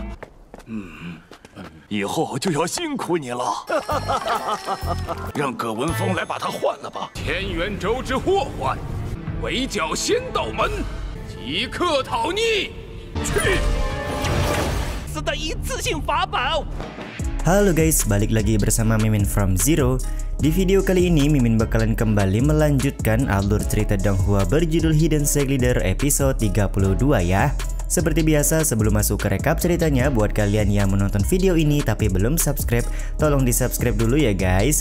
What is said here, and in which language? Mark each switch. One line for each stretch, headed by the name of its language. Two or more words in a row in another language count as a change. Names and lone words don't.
Chinese: 以后就要辛苦你了。让葛文峰来把他换了吧。天元轴之祸患，围剿仙道门，即刻讨逆。去！自带一次性法宝。
Indonesian: Halo guys, balik lagi bersama Mimin from Zero. Di video kali ini Mimin bakalan kembali melanjutkan alur cerita Donghua berjudul Hidden Sect Leader episode 32 ya. Seperti biasa, sebelum masuk ke rekap ceritanya, buat kalian yang menonton video ini tapi belum subscribe, tolong di subscribe dulu ya guys.